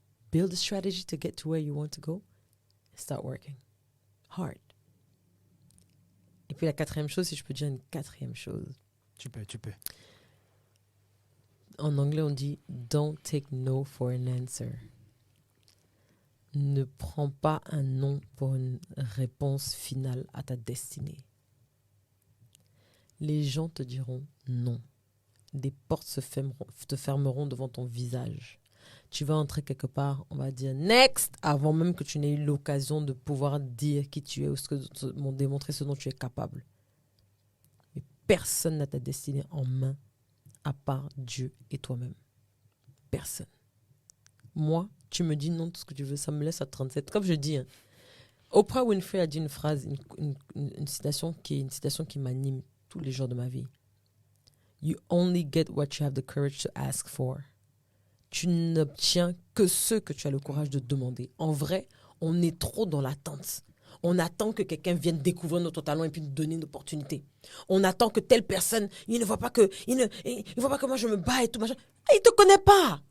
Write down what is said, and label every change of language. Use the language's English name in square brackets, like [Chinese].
[English] Build a strategy to get to where you want to go. And start working. Hard. [French] Et puis la 4e chose, si je peux dire une 4e chose. Tu peux. En anglais, on dit « [English] Don't take no for an answer ». [French] Ne prends pas un non pour une réponse finale à ta destinée. Les gens te diront non. des portes te fermeront devant ton visage. Tu vas entrer quelque part, on va dire next, avant même que tu n'aies eu l'occasion de pouvoir dire qui tu es ou démontrer ce dont tu es capable. Mais personne n'a ta destinée en main à part Dieu et toi-même. Personne. Moi, tu me dis non, tout ce que tu veux, ça me laisse à 37. Comme je dis, Oprah Winfrey a dit une phrase, une citation qui m'anime tous les jours de ma vie. [English] You only get what you have the courage to ask for. [French] Tu n'obtiens que ce que tu as le courage de demander. En vrai, on est trop dans l'attente. On attend que quelqu'un vienne découvrir notre talent et puis nous donner une opportunité. On attend que telle personne, il ne voit pas que moi je me bats et tout machin. Il te connaît pas.